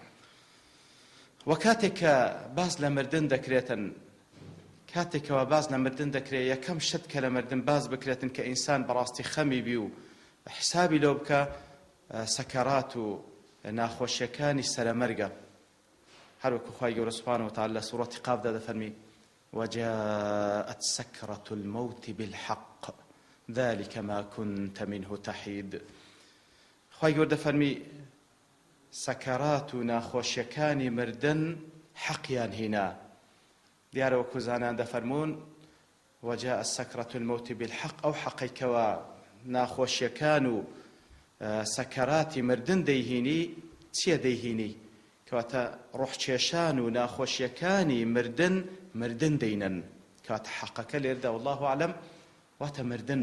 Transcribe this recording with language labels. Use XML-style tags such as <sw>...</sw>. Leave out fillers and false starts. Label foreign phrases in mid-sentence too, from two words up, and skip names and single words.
<ckb>و کاتێککە باز لە مردن دەکرێتن، کاتێکەوە باز لە مردن دەکرێت، یەکەم شت کە لە مردن باز بکرێتن کە ئینسان بەڕاستی خەمی بی و حسابی لەو بکە سەکەرات و ناخۆشیەکانی سەرەمەرگە. هەروەکو خوای گەورە سوبحانەهو وتەعالا لە سوورەتی قافدا دەفەرمی</ckb> <ar>وجاءت سكرة الموت بالحق ذلك ما كنت منه تحيد.</ar> <ckb>خوای گەورە دەفەرمی سەکەرات و ناخۆشیەکانی مردن حەقیان هینا. دیارە وەکو زانان دەفەرمون</ckb> <ar>وجاءت سكرة الموت بالحق،</ar> <ckb>ئەو حەقەیکەوە ناخۆشیەکان و سەکەراتی مردن دەیهینی چییە دەیهینی؟ کەواتە ڕوحکێشان و ناخۆشیەکانی مردن دەینن. کەواتە حەقەکە لێردا</ckb> <ar>والله ئەعلەم</ar> <ckb>واتە مردن.</ckb>